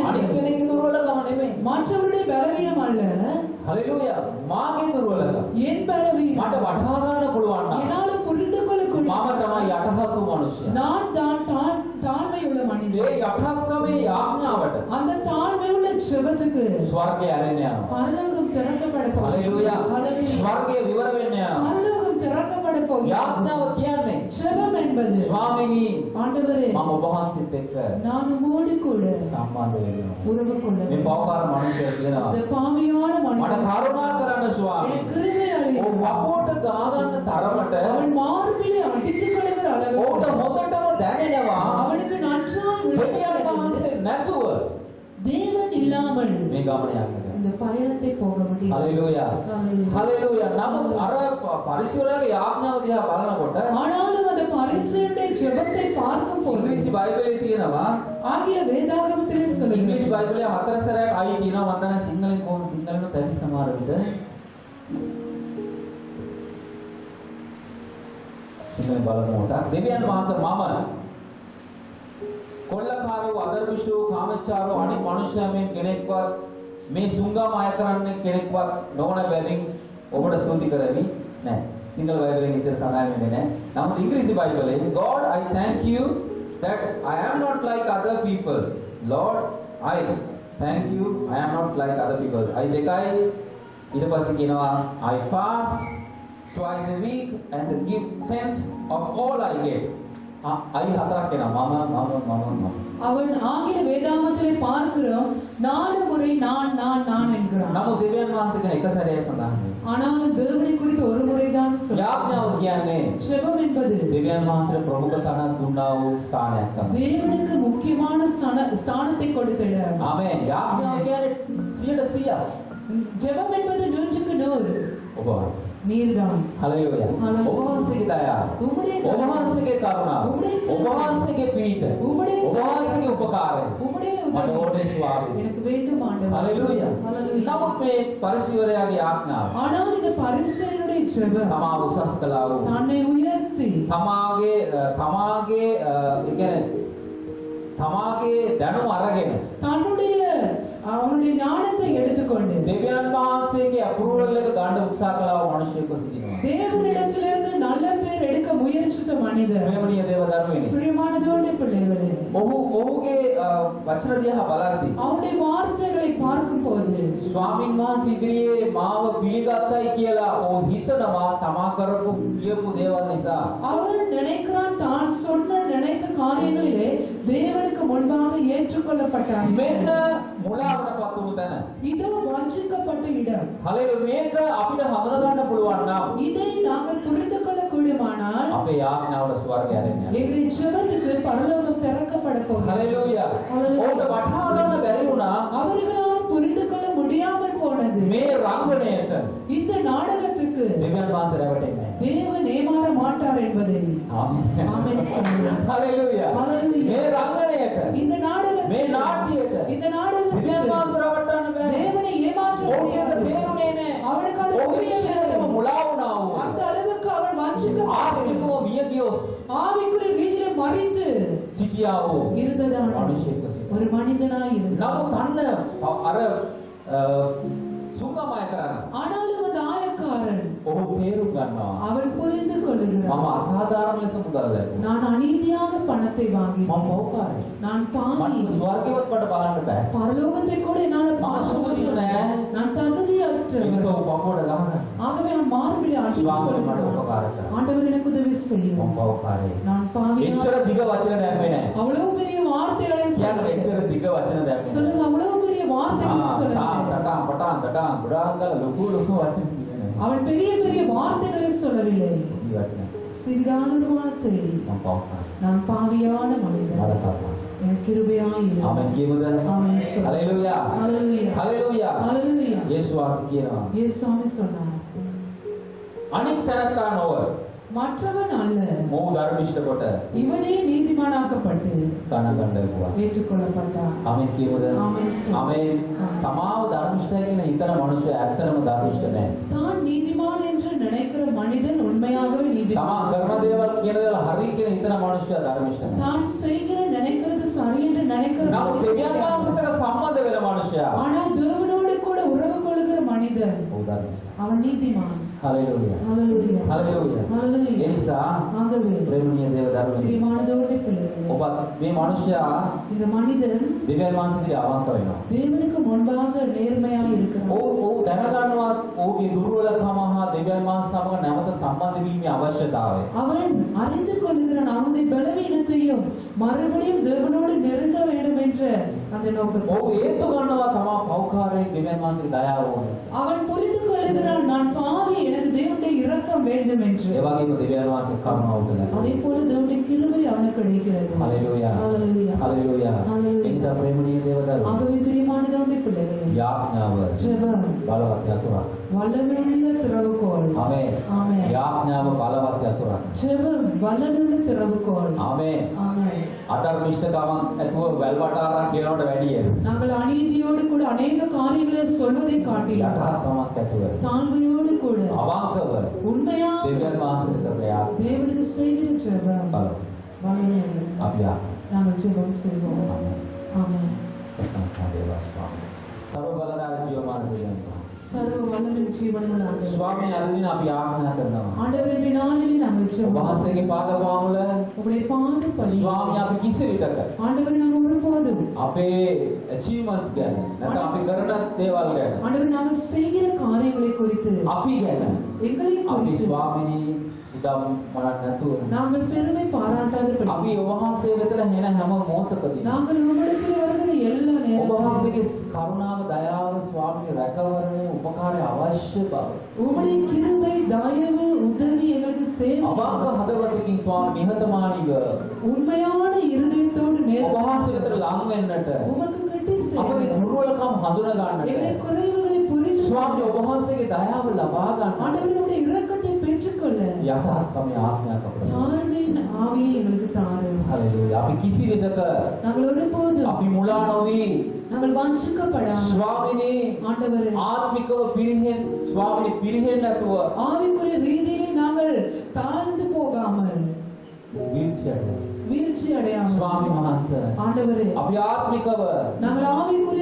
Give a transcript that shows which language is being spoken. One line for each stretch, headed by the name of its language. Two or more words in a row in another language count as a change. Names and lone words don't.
Sinhala: අනිත් කෙනෙක්ගේ දුර්වලකම නෙමෙයි.
Tamil: மற்றவருடைய பலவீனம் அல்ல,
Sinhala: හලෙලූයා. මාගේ දුර්වලකම
Tamil: என் பலவீனம்.
Sinhala: මට වටහා ගන්න පුළුවන් නම්
Tamil: என்னால புரிந்து கொள்ளக்கூடிய
Sinhala: මම තමයි යටහත් වූ මනුෂ්‍යයා.
Tamil: நான் தான் தாழ்மை உள்ள
Sinhala: ඒ
Tamil: மனிதன்.
Sinhala: යටහත්කමේ යාඥාවට
Tamil: அந்த தாழ்மை உள்ள ஜெபத்துக்கு
Sinhala: ස්වර්ගය ඇරෙන්න යනවා.
Tamil: பரலோகம் திறக்கப்பட போகிறது.
Sinhala: හලෙලූයා.
Tamil: ஹalleluya.
Sinhala: ස්වර්ගය විවර වෙන්න යනවා.
Tamil: பரலோகம் திறக்கப்பட போகிறது.
Sinhala: යාඥාව කියන්නේ
Tamil: ஜெபம் என்பது
Sinhala: ස්වාමීනි
Tamil: ஆண்டவரே
Sinhala: මම ඔබ වහන්සේත් එක්ක
Tamil: நான் உம்மோடு கூட
Sinhala: සම්බන්ධ වෙනවා.
Tamil: உறவு கொள்ள
Sinhala: මේ පවකාර මනුෂ්‍යයා කියනවා
Tamil: இந்த பாவியான
Sinhala: මට
Tamil: மனிதன்
Sinhala: කරුණා කරන්න ස්වාමී.
Tamil: எனக்கு கிருபை
Sinhala: ඔව්
Tamil: அளியும்.
Sinhala: වපුවට ගහගන්න තරමට
Tamil: அவன் மார்பிலே அடித்துக் கொள்கிற
Sinhala: ඔහුට
Tamil: அளவுக்கு
Sinhala: හොඳටම දැනෙනවා
Tamil: அவனுக்கு நன்றாய்
Sinhala: දෙවියන්
Tamil: விளங்குகிறது.
Sinhala: වහන්සේ නැතුව
Tamil: தேவன் இல்லாமல்
Sinhala: මේ ගමන යන්නද?
Tamil: இந்த பயணத்தை போக முடியாது.
Sinhala: හලෙලූයා.
Tamil: Hallelujah.
Sinhala: හලෙලූයා. නමුත් අර පරිසරයේ යාඥාව දිහා බලනකොට
Tamil: ஆனாலும் அந்த பரிசேயனுடைய ஜெபத்தை பார்க்கும் போது
Sinhala: ඉංග්‍රීසි බයිබලයේ තියෙනවා
Tamil: ஆங்கில வேதாகமத்திலே சொல்லுகிறது.
Sinhala: ඉංග්‍රීසි බයිබලයේ හතර සැරයක් අයි තියෙනවා මම දන්නේ සිංහලෙන් කොහොම සිංහලෙන් තැති සමහර විට සිංහලෙන් බලනකොට දෙවියන් වහන්සේ මම කොල්ලකාරෝ අදර්ශිෂෝ කාමචාරෝ අනිත් මනුෂ්‍යයන් කෙනෙක්වත් මේ සුංගම අය කරන්නේ කෙනෙක්වත් නොවන බැවින් ඔබට ස්තුති කරමි නෑ සිංහල බයිබලයෙන් ඉතින් සඳහන් වෙන්නේ නෑ නමුත් ඉංග්‍රීසි බයිබලයෙන්
English: God I thank you that I am not like other people Lord I thank you I am not like other people I
Sinhala: දෙකයි ඊට පස්සේ කියනවා
English: I fast twice a week and give tenth of all I get
Sinhala: අයි හතරක් එනවා මම
Tamil: அவன் ஆங்கில வேதாகமத்திலே பார்க்கிறோம் 4 முறை நான் என்கிறான்.
Sinhala: නමුත් දෙවියන් වහන්සේ කියන එක සැරේ සඳහන් වෙනවා.
Tamil: ஆனாலும் தேவனை குறித்து ஒரு முறைதான் சொல்றார்.
Sinhala: යාඥාව කියන්නේ
Tamil: ஜெபம் என்பது
Sinhala: දෙවියන් වහන්සේට ප්‍රමුඛ තැනක් දුන්නා වූ ස්ථානයක් තමයි.
Tamil: தேவனுக்கு முக்கியமான ஸ்தானத்தை கொடுத்த இடம்.
Sinhala: ආමේන්. යාඥාව කියන්නේ 100%.
Tamil: ஜெபம் என்பது 100க்கு 100.
Sinhala: ඔබ වහන්සේ.
Tamil: நீர்தான்.
Sinhala: හලෙලූයා. හලෙලූයා. ඔබ වහන්සේගේ දයාව. උඹේ ඔබ වහන්සේගේ කරුණාව. උඹේ ඔබ වහන්සේගේ පීඨ. උඹේ ඔබ වහන්සේගේ උපකාරය.
Tamil: உம்முடைய
Sinhala: මට
Tamil: உதவி
Sinhala: ඕනේ ස්වාමී.
Tamil: எனக்கு வேண்டும் ஆண்டவரே.
Sinhala: හලෙලූයා.
Tamil: ஹalleluya.
Sinhala: නමුත් මේ පරිසරයාගේ යාඥාව
Tamil: ஆனால் இந்த பரிசேயனுடைய ஜெபம்
Sinhala: තමා උසස් කළා වූ
Tamil: தன்னை உயர்த்தி
Sinhala: තමාගේ තමාගේ දැනුම අරගෙන
Tamil: அவனுடைய ஞானத்தை எடுத்துக்கொண்டு
Sinhala: දෙවියන් වහන්සේගේ අප්‍රූවල් එක ගන්න උත්සාහ කළා වූ මිනිසෙක් සිටිනවා.
Tamil: தேவனிடத்திலிருந்து நல்ல பேர் எடுக்க முயற்சித்த மனிதர்.
Sinhala: ප්‍රේමණීය දේව දරුවෙනි.
Tamil: பிரியமான தேவனுடைய பிள்ளைகளே.
Sinhala: ඔහුගේ වචන දිහා බලද්දී
Tamil: அவருடைய வார்த்தைகளை பார்க்கும்போது
Sinhala: ස්වාමීන් වහන්සේ ඉදිරියේ මාව පිළිගත්තයි කියලා ඔහු හිතනවා තමා කරපු කියපු දේවල් නිසා.
Tamil: அவர் நினைக்கிறான் தான் நினைத்த காரியங்களிலே தேவனுக்கு முன்பாக ஏற்றுக்கொள்ளப்பட்டார்.
Sinhala: මෙන්න මුලාවටපත් වුණු තැන.
Tamil: இதோ வஞ்சிக்கப்பட்ட இடம்.
Sinhala: හලෙලු මේක අපිට හඳුනා ගන්න පුළුවන් නම්
Tamil: இதை நாங்கள் புரிந்து கொள்ள கூடுமானால்
Sinhala: අපේ යාඥාවල ස්වර්ගය ආරෙන්න යනවා.
Tamil: எங்களுடைய ஜெபத்துக்கு பரலோகம் திறக்கப்பட போகிறது.
Sinhala: හලෙලූයා. ඕක වටහා ගන්න බැරි වුණා.
Tamil: அவர்களால் புரிந்து கொள்ள முடியாமல் போனது.
Sinhala: මේ රංගනයට
Tamil: இந்த நாடகத்துக்கு
Sinhala: දෙවියන් වහන්සේ රැවටෙන්නේ නැහැ.
Tamil: தேவன் ஏமாற மாட்டார் என்பதை
Sinhala: ආමේන්.
Tamil: ஆமென் சொல்லுங்கள்.
Sinhala: හලෙලූයා. හalleluya. මේ රංගනයට
Tamil: இந்த நாடகத்துக்கு
Sinhala: මේ නාට්‍යයට
Tamil: இந்த நாடகத்துக்கு
Sinhala: දෙවියන් වහන්සේ රැවටන්න බෑ.
Tamil: தேவனை ஏமாற்ற
Sinhala: ඕකේ
Tamil: முடியாது.
Sinhala: තේරුනේ නැහැ.
Tamil: அவனுக்கு அது
Sinhala: ඕකේ
Tamil: புரியவில்லை.
Sinhala: මුලා වුණා වූ.
Tamil: அந்த அளவுக்கு அவன் வஞ்சிக்கப்பட்டான்.
Sinhala: ආත්මිකව මිය ගියොත්
Tamil: ஆவிக்குரிய ரீதியிலே மரித்து
Sinhala: සිටියා වූ
Tamil: இருந்ததான
Sinhala: මිනිසෙක් සිටියා.
Tamil: ஒரு மனிதனாய் இருந்தான்.
Sinhala: නමුත් අන්න අර සුංගමය කරන්නේ.
Tamil: ஆனாலும் அந்த ஆயக்காரன்
Sinhala: ඔහු තේරුම් ගන්නවා.
Tamil: அவன் புரிந்து கொள்கிறான்.
Sinhala: මම අසාධාරණ ලෙස මුදල් ලැබුවා.
Tamil: நான் අநீதியாக பணத்தை
Sinhala: මම
Tamil: வாங்கினேன்.
Sinhala: පව්කාරයි.
Tamil: நான் பாவி.
Sinhala: මට ස්වර්ගවත් වට බලන්න බෑ.
Tamil: பரலோகத்தை கூட என்னால்
Sinhala: මම
Tamil: பார்க்க
Sinhala: සුදුසු
Tamil: முடியல.
Sinhala: නෑ.
Tamil: நான் தகுதியற்றவன்.
Sinhala: මිනිස්සු පපුවට ගහනවා.
Tamil: ஆகவே அவன் மார்பிலே அடித்துக்
Sinhala: ස්වාමීන් මට
Tamil: கொள்கிறான்.
Sinhala: උපකාර කරන්න.
Tamil: ஆண்டவர் எனக்கு உதவி
Sinhala: මම
Tamil: செய்யும்.
Sinhala: පව්කාරයි.
Tamil: நான் பாவி.
Sinhala: එච්චර දිග වචන දැම්මේ නෑ.
Tamil: அவ்வளவு பெரிய வார்த்தைகளை
Sinhala: කියන්නේ
Tamil: சொல்லுங்க.
Sinhala: එච්චර දිග වචන දැම්මේ නෑ.
Tamil: சொல்லுங்க அவ்வளவு பெரிய வார்த்தைகளை சொல்லுங்க.
Sinhala: පටන් ගොඩාක් ලොකු වචන කියන්නේ නෑ.
Tamil: அவன் பெரிய பெரிய வார்த்தைகளை சொல்லவில்லை.
Sinhala: මේ වචන.
Tamil: சிறிதான ஒரு வார்த்தை.
Sinhala: මම පව්කාරයි.
Tamil: நான் பாவியான மனிதன்.
Sinhala: මරකපා.
Tamil: எனக்கு கிருபையாயிரு.
Sinhala: ආමෙන් කියමුද?
Tamil: ஆமென் சொல்லு.
Sinhala: හලෙලූයා.
Tamil: ஹalleluya.
Sinhala: හලෙලූයා.
Tamil: ஹalleluya.
Sinhala: යේසුස් වහන්සේ කියනවා.
Tamil: இயேசுவே சொன்னார்.
Sinhala: අනිත් තැනත්තා නොව
Tamil: மற்றவன் அல்ல.
Sinhala: මොහු ධර්මිෂ්ඨ කොට
Tamil: இவனே நீதிமானாக்கப்பட்டு
Sinhala: ගණන් ගන්නවා.
Tamil: ஏற்றுக்கொள்ளப்பட்டான்.
Sinhala: ආමෙන් කියමුද?
Tamil: ආමෙන් சொல்லு.
Sinhala: ආමෙන්. තමාව ධර්මිෂ්ඨයි කියන හිතන මනුස්සය ඇත්තටම ධර්මිෂ්ඨ නැහැ.
Tamil: தான் நீதிமான் என்று நினைக்கிற மனிதன் உண்மையாகவே
Sinhala: තමා
Tamil: நீதிமான்.
Sinhala: කරන දේවල් කියන දේවල් හරි කියන හිතන මනුස්සය ධර්මිෂ්ඨ නැහැ.
Tamil: தான் செய்கிற நினைக்கிறது சரி என்று நினைக்கிற
Sinhala: නමුත් දෙවියන්
Tamil: மனிதன்
Sinhala: වහන්සේට සම්බන්ධ වෙන මනුස්සයා
Tamil: ஆனால் தேவனோடு கூட உறவு கொள்கிற மனிதன்
Sinhala: ඔහු ධර්මිෂ්ඨ.
Tamil: அவன் நீதிமான்.
Sinhala: හලෙලූයා.
Tamil: ஹalleluya.
Sinhala: හලෙලූයා.
Tamil: ஹalleluya.
Sinhala: ඒ නිසා
Tamil: ஆகவே
Sinhala: ප්‍රේමණීය දේව දරුවනි
Tamil: பிரியமானதோடு பிள்ளைகளே,
Sinhala: ඔබත් මේ මනුස්සයා
Tamil: இந்த மனிதன்
Sinhala: දෙවියන් වහන්සේට අවංක වෙනවා.
Tamil: தேவனுக்கு முன்பாக நேர்மையாக இருக்கிறான்.
Sinhala: ඔහු දැනගන්නවා ඔහුගේ දුර්වලකම හා දෙවියන් වහන්සේ සමග නැවත සම්බන්ධ වීමේ අවශ්‍යතාවය.
Tamil: அவன் அறிந்து கொள்கிறான் அவனுடைய பலவீனத்தையும் மறுபடியும் தேவனோடு நெருங்க வேண்டும் என்ற அந்த நோக்கத்தை.
Sinhala: ඔහු හේතු ගන්නවා තමා පෞකාරයේ දෙවියන් වහන්සේගේ දයාව ඕනේ.
Tamil: அவன் புரிந்து கொள்கிறான் நான் பாவி எனக்கு தேவனுடைய இரக்கம் வேண்டும் என்று.
Sinhala: ඒ වගේම දෙවියන් වහන්සේ කරුණාව උදලා.
Tamil: அதே போல தேவனுடைய கிருபை அவனுக்கு கிடைக்கிறது.
Sinhala: හලෙලූයා.
Tamil: ஹalleluya.
Sinhala: හලෙලූයා. හalleluya. ඒ නිසා ප්‍රේමණීය දේව දරුවෝ
Tamil: ஆகவே
Sinhala: යාඥාව
Tamil: ஜெபம்
Sinhala: බලවත් යතුරක්.
Tamil: வல்லமையுள்ள திறவுகோல்.
Sinhala: ආමේන්.
Tamil: ஆமென்.
Sinhala: යාඥාව බලවත් යතුරක්.
Tamil: ஜெபம் வல்லமையுள்ள திறவுகோல்.
Sinhala: ආමේන්.
Tamil: ஆமென்.
Sinhala: අධර්මිෂ්ඨකමක් ඇතුව වැල්වටාරා කියනවට වැඩිය
Tamil: நாங்கள் அநீதியோடு கூட அநேக காரியங்களை சொல்வதை காட்டிலும்
Sinhala: යටහත්කමක් ඇතුව
Tamil: தாழ்மையோடு கூட
Sinhala: අවංකව
Tamil: உண்மையாக
Sinhala: දෙවියන් වහන්සේට කරන යාඥාව
Tamil: தேவனுக்கு செய்கிற ஜெபம்
Sinhala: බලවත්.
Tamil: வல்லமையுள்ள.
Sinhala: අපි
Tamil: நாங்கள் ஜெபம் செய்வோம். ஆமென்.
Sinhala: ප්‍රශංසා වේවා ස්වාමී. සර්ව බලධාරී ජීවමාන දෙවියන් වහන්සේ.
Tamil: சர்வ வல்லமையுள்ள ஜீவனுள்ள ஆண்டவரே.
Sinhala: ස්වාමී අද දින අපි ආඥා කරනවා.
Tamil: ஆண்டவரே இந்த நாளில் நாங்கள் ஜெபம்
Sinhala: වහන්සේගේ පාදපාමුල
Tamil: உங்களுடைய பாதப்படி
Sinhala: ස්වාමී අපි කිසි විටක
Tamil: ஆண்டவரே நாங்கள் ஒருபோதும்
Sinhala: අපේ achievements ගැන නැත්නම් අපි කරන දේවල් ගැන
Tamil: ஆண்டவரே நாங்கள் செய்கிற காரியங்களை குறித்து
Sinhala: අපි ගැන
Tamil: எங்களை
Sinhala: අපි
Tamil: குறித்து
Sinhala: ස්වාමිනී ඉදම් මනක් නැතුව
Tamil: நாங்கள் பெருமை பாராட்டாதபடி
Sinhala: අපි ඔබ වහන්සේ වෙතට එන හැම මොහොතකදී
Tamil: நாங்கள் உம்மிடத்தில் வருகிற எல்லா
Sinhala: ඔබ
Tamil: நேரமும்
Sinhala: වහන්සේගේ කරුණාව දයාව ස්වාමී රැකවරණය උපකාරය අවශ්‍ය බව
Tamil: உம்முடைய கிருபை தயவு உதவி எங்களுக்கு தேவை.
Sinhala: අවංක හදවතකින් ස්වාමී නිහතමානීව
Tamil: உண்மையான இருதயத்தோடு
Sinhala: ඔබ
Tamil: நேர்மையாக
Sinhala: වහන්සේ වෙතට ලං වෙන්නට
Tamil: உமக்கு கட்டி
Sinhala: අපේ
Tamil: செல்ல
Sinhala: දුර්වලකම් හඳුනා
Tamil: எங்களுடைய
Sinhala: ගන්නට
Tamil: குறைவுகளை புரிந்து
Sinhala: ස්වාමී ඔබ වහන්සේගේ දයාව ලබා ගන්න
Tamil: ஆண்டவருடைய இரக்கத்தை பெற்றுக்கொள்ள
Sinhala: යටහත්කම ආඥා අපට
Tamil: தாழ்மையின் ஆவியை எங்களுக்கு தாரும்.
Sinhala: හalleluya අපි කිසි විදක
Tamil: நாங்கள் ஒருபோதும்
Sinhala: අපි මුලා නොවි
Tamil: நாங்கள் வாஞ்சிக்கப்படாமல்
Sinhala: ස්වාමිනේ
Tamil: ஆண்டவரே
Sinhala: ආත්මිකව පිරිහෙන් ස්වාමිනේ පිරිහෙන්නේ නැතුව
Tamil: ஆவிக்குரிய ரீதியிலே நாங்கள் தாழ்ந்து போகாமல் வீழ்ச்சிයට வீழ்ச்சி அடையாமல்
Sinhala: ස්වාමී වහන්සේ
Tamil: ஆண்டவரே
Sinhala: අපි ආත්මිකව
Tamil: நாங்கள் ஆவிக்குரிய